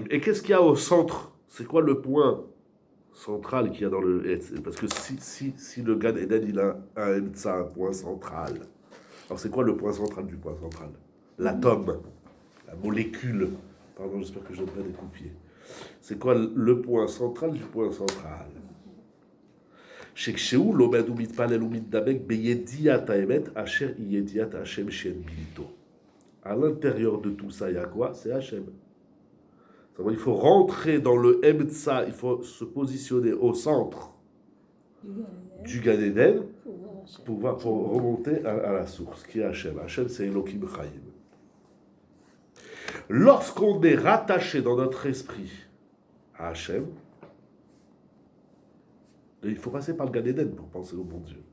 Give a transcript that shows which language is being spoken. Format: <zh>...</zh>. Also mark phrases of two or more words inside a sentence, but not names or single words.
<fr>Et qu'est-ce qu'il y a au centre? C'est quoi le point central qu'il y a dans le Etz? Parce que si le Gan Eden, il a un Etza, un point central. Alors c'est quoi le point central du point central? L'atome, la molécule. Pardon, j'espère que je donne pas des coups de pied. C'est quoi le point central du point central?</fr> <he>שכשהוא לומד ומתפלל ומתדבק בידיעת האמת, אשר היא ידיעת השם שאין בלתו.</he> <fr>À l'intérieur de tout ça, il y a quoi? C'est Hachem. Il faut rentrer dans le Emtsa, il faut se positionner au centre du Gan Eden pour remonter à la source, qui est Hachem. Hachem, c'est</fr> <he>אלוהים חיים.</he> <fr>Lorsqu'on est rattaché dans notre esprit à Hachem, il faut passer par le Gan Eden pour penser au bon Dieu.</fr>